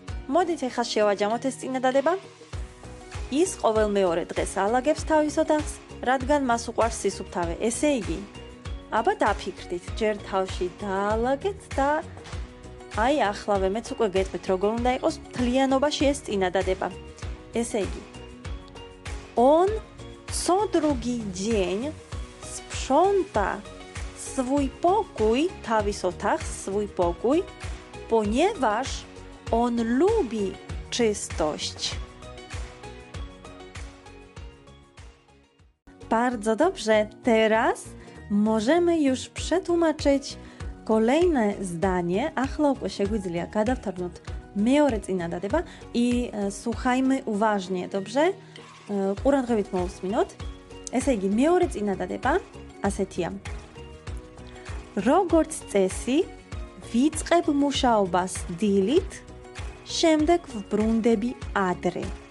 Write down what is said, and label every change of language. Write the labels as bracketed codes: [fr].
[ka] მოდით ახლა შევაჯამოთ ეს წინადადება. ის ყოველ მეორე დღეს ალაგებს თავის ოთახს, რადგან მას უყვარს სისუფთავე. ესე იგი, აბა დაფიქრდით, ჯერ თავში დაალაგეთ და აი ახლავე მეც უკვე გეტყვით, როგორ უნდა იყოს მთლიანობაში ეს წინადადება. ესე იგი, [pl] он co drugi dzień sprząta swój pokój, [ka] თავის ოთახს, [pl] swój pokój, ponieważ on lubi czystość. Bardzo dobrze. Teraz możemy już przetłumaczyć kolejne zdanie. [ka] Ახლა უკვე შეგვიძლია გადავთარგმნოთ მეორე წინადადება [pl] i słuchajmy uważnie, dobrze? [ka] ყურადღებით მოვუსმინოთ. ესე იგი, მეორე წინადადება ასეთია. როგორც წესი ვიწყებ მუშაობას დილით, შემდეგ ვბრუნდები ადრე.